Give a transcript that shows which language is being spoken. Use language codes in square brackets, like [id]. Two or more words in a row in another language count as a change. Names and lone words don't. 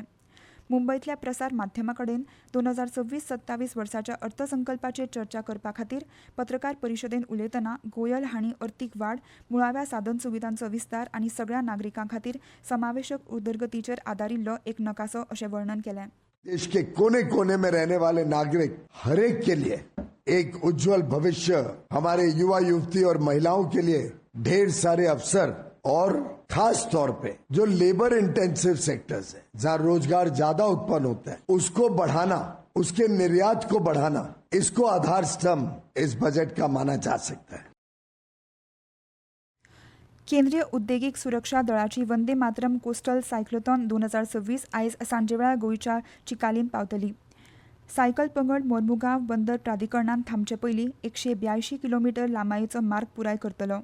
[kok] मुंबयतल्या प्रसार माध्यमांकडेन 2026-27 वर्साच्या अर्थसंकल्पाचेर चर्चा करपा खातीर पत्रकार परिशदेंत उलयतना गोयल हांणी अर्थीक वाड, मुळाव्या साधन सुविधांचो विस्तार आनी सगळ्या नागरिकां खातीर समावेशक उदरगतीचेर आदारिल्लो एक नकासो अशें वर्णन केलें. [hi] देश के कोने कोने में रहने वाले नागरिक हर एक के लिए एक उज्जवल भविष्य, हमारे युवा युवती और महिलाओं के लिए ढेर सारे अवसर और खास तौर पे जो [en] labour intensive sectors [hi] है, जहाँ रोजगार ज्यादा उत्पन्न होता है, उसको बढ़ाना, उसके निर्यात को बढ़ाना, इसको आधार स्तंभ इस बजट का माना जा सकता है. [kok] केंद्रीय उद्देगीक सुरक्षा दळाची वंदे मातरम कोस्टल सायक्लोथॉन 2026 आयज सांजेवेळा गोंयच्या चिकालीन पावतली. सायकल पंगड मोर्मुगांव बंदर प्राधिकरणान थांबचे पयलीं 182 किलोमीटर लांबायेचो मार्ग पुराय करतलो.